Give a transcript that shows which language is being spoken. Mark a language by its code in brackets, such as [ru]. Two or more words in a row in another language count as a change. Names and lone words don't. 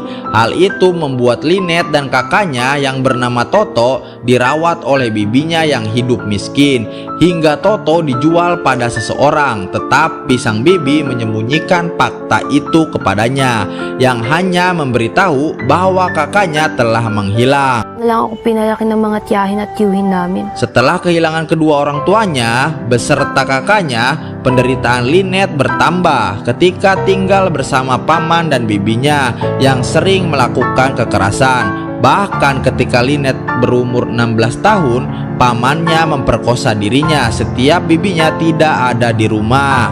[id] Hal itu membuat Lynette dan kakaknya yang bernama Toto dirawat oleh bibinya yang hidup miskin, hingga Toto dijual pada seseorang. Tetapi sang bibi menyembunyikan fakta itu kepadanya, yang hanya memberitahu bahwa kakaknya telah menghilang. [tl] Lang ako pinalaki ng mga tiyahin at tiyuhin namin. [id] Setelah kehilangan kedua orang tuanya beserta kakaknya, penderitaan Lynette bertambah ketika tinggal bersama paman dan bibinya yang sering melakukan kekerasan. Bahkan ketika Lynette berumur 16 tahun, pamannya memperkosa dirinya setiap bibinya tidak ada di rumah.